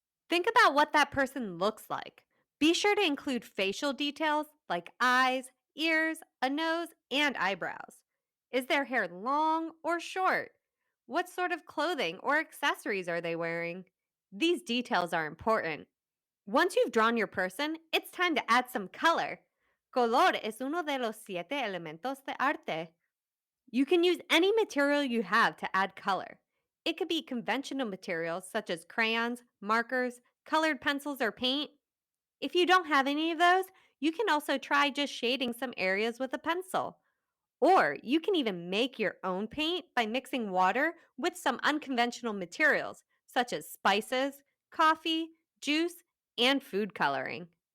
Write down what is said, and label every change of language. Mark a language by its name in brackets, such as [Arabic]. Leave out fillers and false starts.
[English] Think about what that person looks like. Be sure to include facial details like eyes, ears, a nose, and eyebrows. Is their hair long or short? What sort of clothing or accessories are they wearing? These details are important. Once you've drawn your person, it's time to add some color. [Spanish] Color es uno de los 7 elementos de arte. [English] You can use any material you have to add color. It could be conventional materials such as crayons, markers, colored pencils, or paint. If you don't have any of those, you can also try just shading some areas with a pencil. Or you can even make your own paint by mixing water with some unconventional materials such as spices, coffee, juice, and food coloring.